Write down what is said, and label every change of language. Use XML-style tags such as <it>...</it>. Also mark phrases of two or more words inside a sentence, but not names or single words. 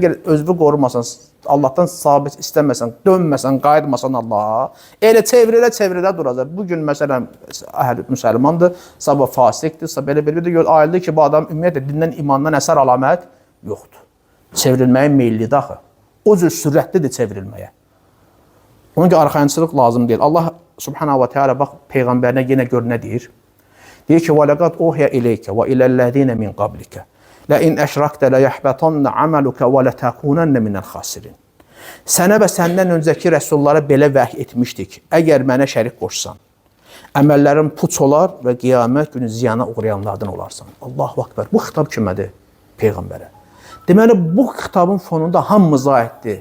<az>Əgər özünü qorumasan, Allahdan sabit istəməsən, dönməsən, qayıtmasan Allaha, elə çevrilə duracaq. Bugün məsələn, əhl müsəlmandır, sabah fasikdir, belə gör, ayıldı ki, bu adam ümumiyyətlə dindən, imandan əsər alamət yoxdur. Çevrilməyə meyillidir axı. O cür sürətlidir çevrilməyə. Onun ki, arxayınçılıq lazım deyil.</az> <ar>الله سبحانه وتعالى</ar> <az>bax, Peyğəmbərinə yenə gör nə deyir? Deyir ki,</az> <ar>وَلَقَدْ اُوْحِيَ إِلَيْكَ وَإِلَى الَّذ۪ينَ مِنْ قَبْلِكَ لَاِنْ اَشْرَكْتَ لَيَحْبَطَنَّ عَمَلُكَ وَلَتَكُونَنَّ مِنَ الْخَاسِرِينَ</ar> <az>Sənə və səndən öncəki rəsullara belə vəhy etmişdik. Əgər mənə şərik qoşsan, əməllərin puç olar və qiyamət günü ziyana uğrayanlardan olarsan.</az> <ar>الله أكبر.</ar> <az>Bu xitab kimədir? Peyğəmbərə. Deməli, bu xitabın fonunda hamımıza aiddir.</az>